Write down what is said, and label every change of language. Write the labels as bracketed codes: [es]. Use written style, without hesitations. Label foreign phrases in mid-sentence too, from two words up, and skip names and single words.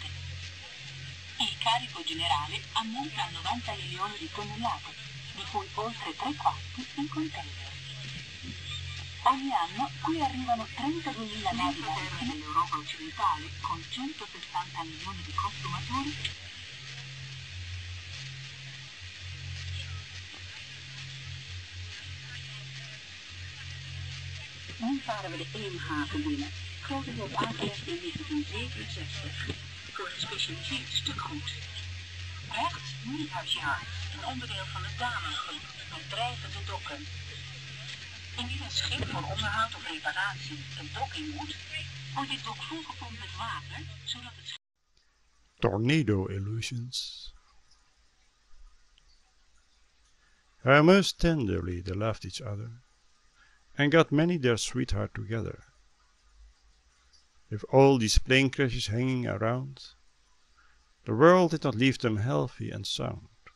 [it] Il carico generale ammonta a 90 milioni di tonnellate, di cui oltre 3/4 in container. Ogni anno qui arrivano 32.000 navi maritime nell'Europa occidentale con 160 milioni di consumatori. [nl] Nu varen we de Eemhaven binnen, grotendeels aangelegd in 1967, voor gespecialiseerd stukgoed. Rechts Nieuwhuisjaar, een onderdeel van de Damengroep met drijvende dokken. Indien een schip voor onderhoud of reparatie een dok in moet, wordt dit dok volgepompt met water, zodat het schip... [en] Tornado illusions. How most tenderly they loved each other, and got many their sweetheart together. With all these plane crashes hanging around, the world did not leave them healthy and sound.